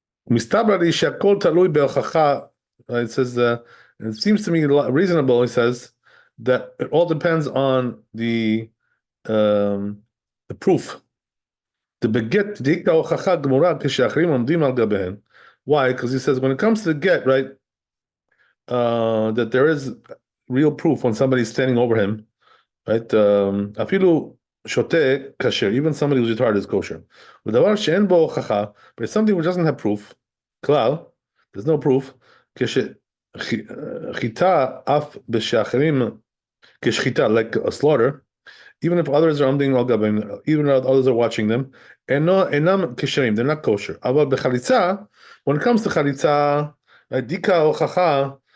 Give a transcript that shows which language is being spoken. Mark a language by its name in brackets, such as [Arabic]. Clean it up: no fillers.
[Hebrew] מסתבר לי שהכל תלוי בהוכחה, [English] it says, it seems to me reasonable, he says, that it all depends on the proof. [Hebrew] The beget דיקתא הוכחה גמורה כשאחרים עומדים על גביהן. [English] Why? Because he says when it comes to the get, right, that there is real proof when somebody's standing over him, right? [Hebrew] אפילו שוטה כשר, [English] even somebody who's retarded is kosher. [Hebrew] ודבר שאין בו הוכחה, [English] but it's something which doesn't have proof, כלל, there's no proof, [Hebrew] כשחיטה אף בשאחרים, [English] כשחיטה, like a slaughter, even if others are עומדים על גביהם, even if others are watching them, [Hebrew] אינם כשרים, [English] they're not kosher. [Hebrew] אבל בחליצה, when it comes to חליצה, דיקה הוכחה,